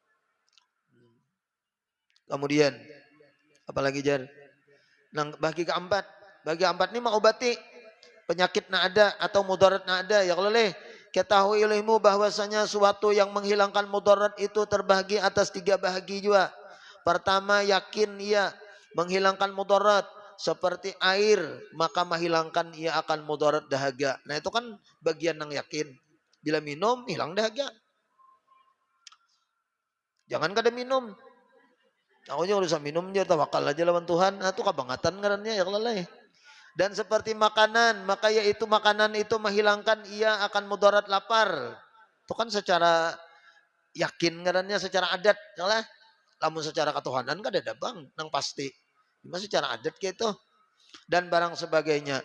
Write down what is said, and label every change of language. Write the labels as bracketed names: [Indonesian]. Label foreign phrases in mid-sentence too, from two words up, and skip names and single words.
[Indonesian] Kemudian apalagi jar nang bagi keempat ini mengobati penyakit nak ada atau mudarat nak ada ya kalau ketahui olehmu bahwasanya suatu yang menghilangkan mudarat itu terbagi atas 3 bahagi juga. Pertama yakin ia menghilangkan mudarat seperti air maka menghilangkan ia akan mudarat dahaga. Nah itu kan bagian yang yakin. Bila minum hilang dahaga. [Banjar] Jangan kada minum. [Indonesian] Aku juga urusan minum aja tawakal aja lawan Tuhan. [Banjar] Nah itu kabangatan ngarannya ya Allah. [Indonesian] Dan seperti makanan, maka yaitu makanan itu menghilangkan ia akan mudarat lapar. Itu kan secara yakin ngarannya secara adat, lah. [Banjar] Namun secara ketuhanan kan ada bang, nang pasti. [Indonesian] Cuma secara adat gitu. Dan barang sebagainya.